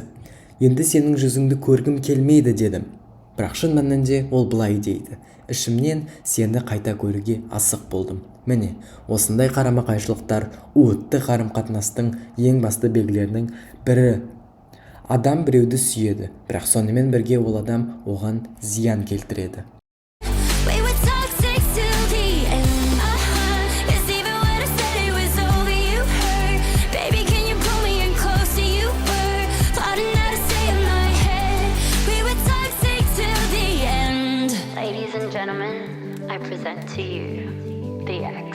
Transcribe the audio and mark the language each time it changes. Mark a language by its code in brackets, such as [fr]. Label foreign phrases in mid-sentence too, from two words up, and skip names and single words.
[kk] Енді сенің жүзіңді көргім келмейді дедім. Бірақ шын мәнінде ол былай дейді. Ішімнен сені қайта көруге асық болдым. Міне, осындай қарама-қайшылықтар уытты қарым-қатынастың ең басты белгілерінің бірі. Адам біреуді сүйеді, бірақ сонымен бірге ол адам оған зиян келтіреді. [en] Ladies and gentlemen, I present to you the X.